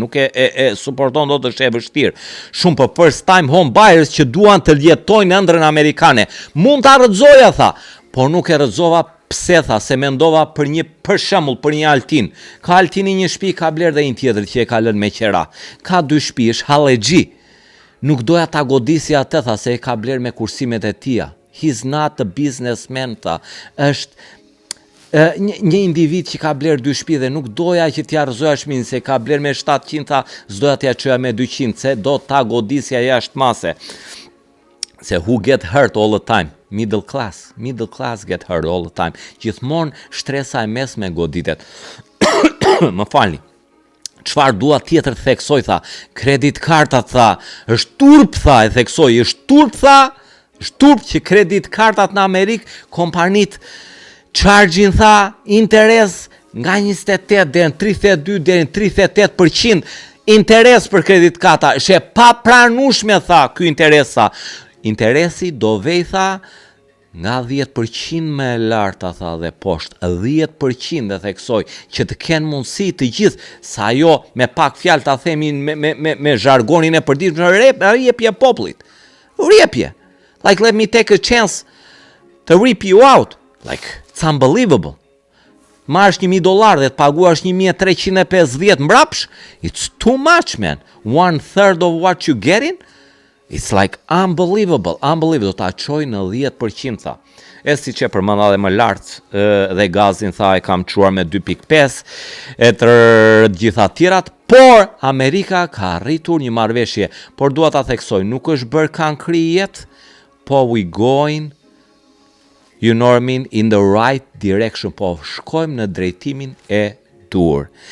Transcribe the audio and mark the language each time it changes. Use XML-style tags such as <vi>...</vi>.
<sq>Nuk e supporton dot, është e vështirë. Shumë për</sq> <en>first time home buyers</en> <sq>që duan të jetojnë në ëndrrën amerikane. Mund ta rrëzoja, tha, por nuk e rrëzova. Pse, tha, se mendova për shembull për një Altin. Ka Altini një shtëpi, ka bler dhe një tjetër që e ka lënë me qera. Ka 2 shtëpi, është hallexhi. Nuk doja ta godisja atë, tha, se e ka bler me kursimet e tia.</sq> <en>He's not a businessman,</en> <sq>tha. Është një individ që ka bler 2 shtëpi dhe nuk doja që t'ja rrëzoja shpinë, se ka bler me 700, tha, s'doja t'ja çoja me 200, se do ta godisja jashtë mase. Se</sq> <en>who get hurt all the time? Middle class get hurt all the time.</en> <sq>Gjithmonë shtresa e mesme goditet. Më falni. Çfarë dua tjetër theksoj, tha? Kredit karta, tha, është turp, tha, e theksoj, është turp, tha. Është turp që kredit kartat në Amerikë, kompanit chargin, tha, interes nga 28 deri në 32 deri në 38% interes për kredit karta. Është e papranueshme, tha, ky interes, tha. Interesi do vej, tha, nga 10% më e larta, tha, dhe poshtë 10% dhe theksoj që të kenë mundësi të gjithë, sa jo me pak fjalë ta themi me zhargonin e përditshëm, rrjepje popullit. Rrjepje.</sq> <en>Like, let me take a chance to rip you out. Like, it's unbelievable.</en> <sq>Marrësh $1,000 dhe të paguash 1.350 mbrapsh,</sq> <en>it's too much, man. 1/3 of what you getting? It's like unbelievable.</en> <sq>Ta çoj në 10%, tha. E si që përmenda dhe më lartë dhe gazin, tha, e kam quar me 2.5, e të gjitha tjerat, por Amerika ka arritur një marrëveshje, por dua ta theksoj, nuk është bërë kankri jetë, po</sq> <en>we going, you know what I mean, in the right direction,</en> <sq>po shkojmë në drejtimin e dur.</sq>